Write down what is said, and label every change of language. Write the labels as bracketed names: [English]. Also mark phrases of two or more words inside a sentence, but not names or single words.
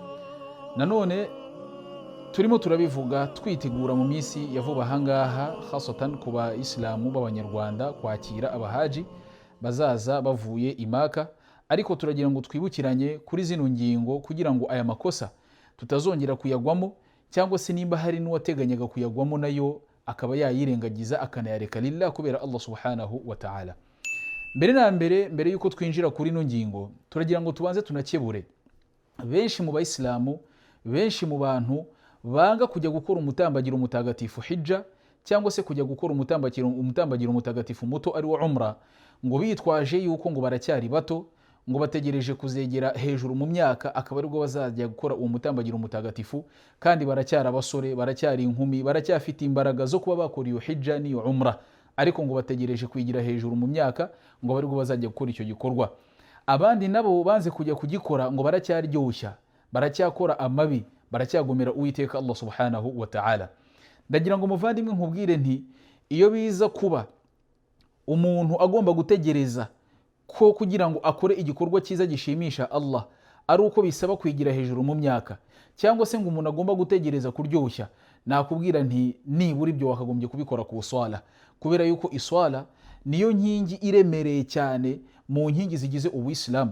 [Kinyarwanda] Nanone turimo turabivuga twitegura mu minsi ya vuba ahangaha, khasatan ku bayisilamu b'abanyarwanda kwakira abahaji bazaza bavuye Maka, ariko turagira ngo twibukiranye kuri zino ngingo kugira ngo aya makosa tutazongera kuyagwamo, cyangwa se nimba hari n'uwateganyaga kuyagwamo nayo akaba yayirengagiza akanayareka lillah kubera [Arabic] الله سبحانه وتعالى. [Kinyarwanda] Mbere yuko twinjira kuri ino ngingo, turagira ngo tubanze tunakebure benshi mu bayisilamu, benshi mu bantu banga kujya gukora umutambagiro mutagatifu hijja, cyangwa se kujya gukora umutambagiro mutagatifu muto ari wo umra, ngo bitwaje yuko ngo baracyari bato, ngo bategereje kuzegera hejuru mu myaka akaba aribwo bazajya gukora uwo mutambagiro mutagatifu, kandi baracyari abasore, baracyari inkumi, baracyafite imbaraga zo kuba bakora iyo hijja n'iyo umra, ariko ngo bategereje kwigira hejuru mu myaka ngo baribwo bazajya gukora icyo gikorwa. Abandi nabo banze kujya kugikora ngo baracyaryoshya, baracyakora amabi, baracyagomera Uwiteka [Arabic] الله سبحانه وتعالى. [Kinyarwanda] Ndagira ngo muvandimwe nkubwire nti, iyo biza kuba umuntu agomba gutegereza ko kugira ngo akore igikorwa cyiza gishimisha Allah ari uko bisaba kwigira hejuru mu myaka, cyangwa se ngo umuntu agomba gutegereza kuryoshya, nakubwira nti nibura ibyo wakagombye kubikora ku swala, kubera yuko iswala niyo nkingi iremereye cyane mu nkingi zigize Ubuislamu.